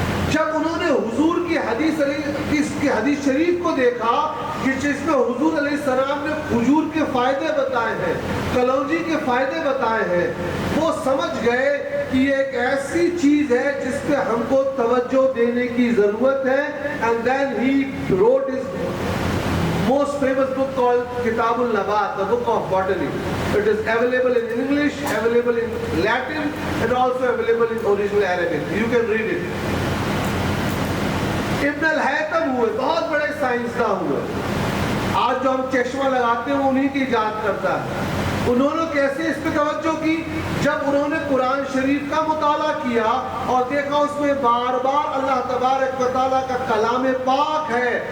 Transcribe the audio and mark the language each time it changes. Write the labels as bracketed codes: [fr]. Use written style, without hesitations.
[ur] جب انہوں نے حضور کی حدیث شریف کو دیکھا کہ جس میں حضور علیہ السلام نے کھجور کے فائدے بتائے ہیں، کلونجی کے فائدے بتائے ہیں، وہ سمجھ گئے کہ یہ ایک ایسی چیز ہے جس پہ ہم کو توجہ دینے کی ضرورت ہے. [en] And then he wrote his most famous book called Kitab al-Nabat, the book of botany. It is available in English, available in Latin, and also available in original Arabic. You can read it. [ur] ابن الحیثم ہوئے، بہت بڑے سائنسداں ہوئے. آج جو ہم چشمہ لگاتے ہیں انہی کی ایجاد کرتا ہے. انہوں نے کیسے اس پہ توجہ کی؟ جب انہوں نے قرآن شریف کا مطالعہ کیا اور دیکھا اس میں بار بار اللہ تبارک و تعالیٰ کا کلام پاک ہے.